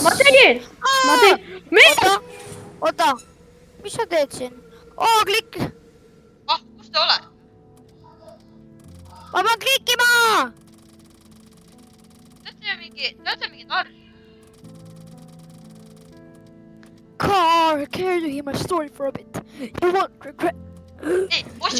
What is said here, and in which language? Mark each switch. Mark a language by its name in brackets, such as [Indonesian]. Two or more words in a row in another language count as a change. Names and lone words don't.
[Estonian] ma tegin , mees , oota , mis sa teed siin ? oo , klikk , ah , kus te olete ? ma pean klikkima . te olete mingi narr . [English] car. Care to hear my story for a bit? You won't regret. [Estonian] Ei, Oskar.